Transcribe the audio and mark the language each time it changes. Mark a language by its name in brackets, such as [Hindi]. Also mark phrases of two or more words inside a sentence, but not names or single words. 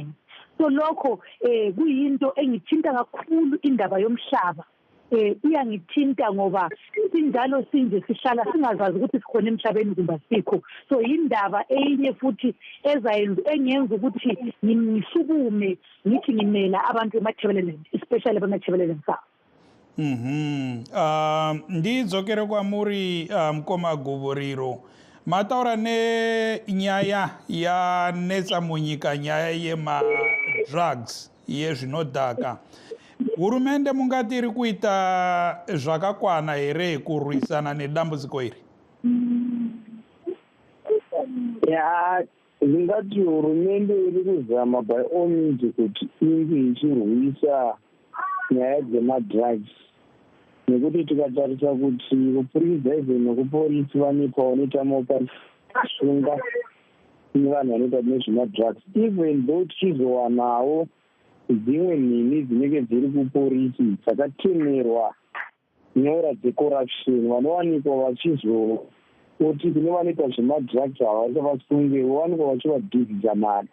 [North Ndebele] So lokho kuyinto engithinta kakhulu indaba yomhlaba. Iyangithinta ngoba sinjalo sinje sihlala singazazi ukuthi sikhona emhlabeni kumbe sikho. So indaba enye futhi engenza ukuthi ngisukume ngithi ngimela abantu emathebeleland, especially bemathebeleland sa. [Shona] Ndidzokere kwamuri mkoma Guvoriro. Mataura ne nyaya ya netsa munyika nyaya yema drugs yezvinodhaka. Hurumende mungati iri kuita zvakakwana here kurwisana nedambudziko iri? Ya, ndingati hurumende iri kuzama [English] by all means [Shona] kuti inge ichirwisa nyaya dzemadrugs. Nekuti tikatarisa kuti kupurisa even nekupolisi vanepawo noita mopashunga nevanhu vanoita nezvemadrugs. [English] Even though [Shona] tichizowanawo dzimwe nhini dzinenge dziri kupolisi dzakatemerwa nyora dzecorruption, vanowanikwa vachizoti kune vanoita zvemadrugs havasa vasunge vowanikwa vachivadhivhidza mari.